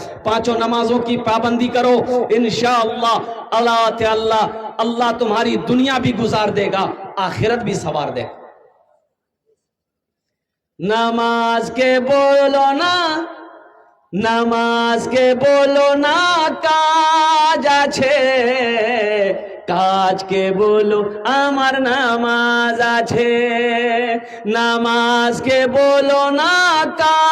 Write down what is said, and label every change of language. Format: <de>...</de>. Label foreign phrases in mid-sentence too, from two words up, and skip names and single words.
<ur>5 نمازوں کی پابندی کرو، انشاءاللہ اللہ تمہاری دنیا بھی گزار دے گا، آخرت بھی سنوار دے گا۔ نماز کے بولو نا، نماز کے بولو نا کاج</ur> <bn>আছে কাজকে বলো আমার নামাজ আছে, নামাজকে বলো না কাজ।</bn>